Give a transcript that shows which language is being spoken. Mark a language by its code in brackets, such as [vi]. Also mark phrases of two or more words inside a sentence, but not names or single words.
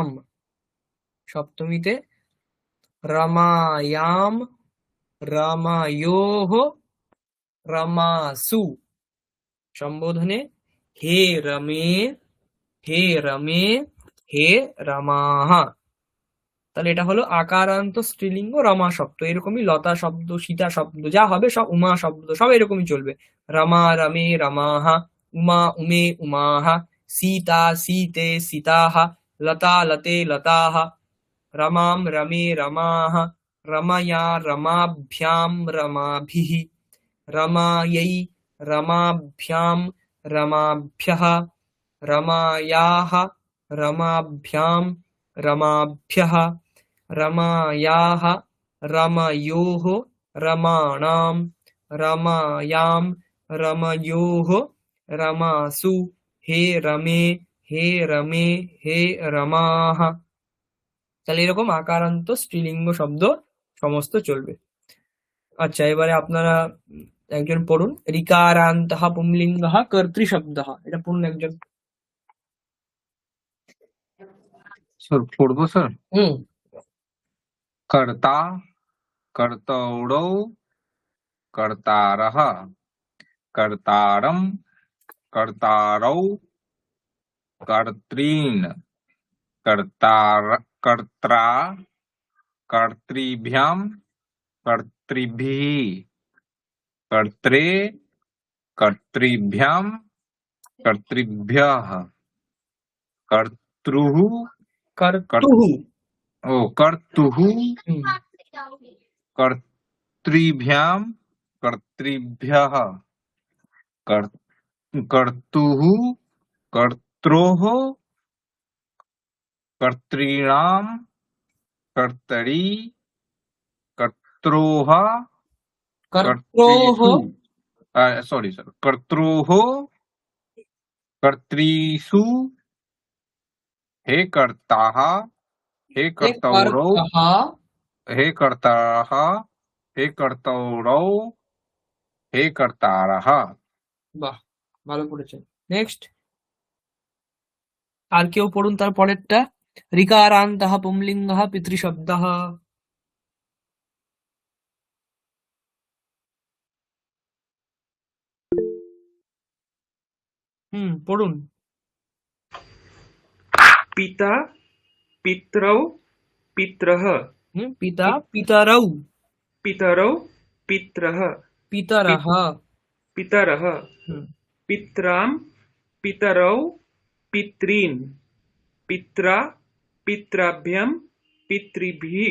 [sa] সপ্তমীতে রমায়াম, রমায়োः, রমাসু। সম্বোধনে হে রমে, হে রমে, হে রমাः। [bn] তাহলে এটা হলো আকারান্ত স্ত্রীলিঙ্গ রমা শব্দ। এরকমই লতা শব্দ, সীতা শব্দ যা হবে সব উমা শব্দ, সব এরকমই চলবে। [sa] রমা, রমে, রমাः, উমা, উমে, উমাः, সীতা, সীতে, সীতাः, লতা, লতে, লতাः, রমাম, রমে, রমাः, রময়া, রমাভ্যাম, রমাভিः, রমাयै, রমাভ্যাম, রমাভ্যः, রমায়াः, রমাভ্যাম, রমাভ্যः, রমায়াः, রময়োः, রমাণাম, রমায়াম, রময়োः, রমাসু। হে রমে, হে রমে, হে রমাः। [bn] তাহলে এরকম আকারান্ত স্ত্রীলিঙ্গ শব্দ সমস্ত চলবে। আচ্ছা, এবারে আপনারা একজন পড়ুন। [sa] রিকারান্তঃ পুংলিঙ্গঃ কর্তৃশব্দঃ। [bn] এটা পড়ুন একজন। স্যার পড়বো স্যার। হুম। [sa] কর্তা, কর্তৌড়ৌ, কর্তারः, কর্তারম, কর্তারৌ, কর্তৃন, কর্ত্রা, কর্তৃভ্যাম, কর্তৃভিः, কর্ত্রে, কর্তৃভ্যাম, কর্তৃভ্যः, কর্তৃः, কর্তুঃ। কর্তুः, হুম। কর্তৃভ্যাম, कर्तृभ्यः कर्- कर्तुः कर्त्रोः कर्तॄणां कर्तरी कर्त्रोः कर्त्रोः कर्तृषु [en] sorry sir [sa] कर्त्रोः कर्तृषु हे कर्ताः हे हे कर्तौरौ कर्तः हे कर्ताः हे कर्तौरौ हे कर्तारः। [bn] বাহ, ভালো পড়েছেন। নেক্সট, আর কেউ পড়ুন তার পরেরটা। [sa] ঋকারান্তः পুংলিঙ্গः পিতৃশব্দः। পড়ুন। पिता पितरौ पितरः পিতা পিতরৌ पितरौ पितरः পিতরः। पितरः হুম, पित्रां पितरौ पितॄन् पित्रा पितृभ्यं पितृभिः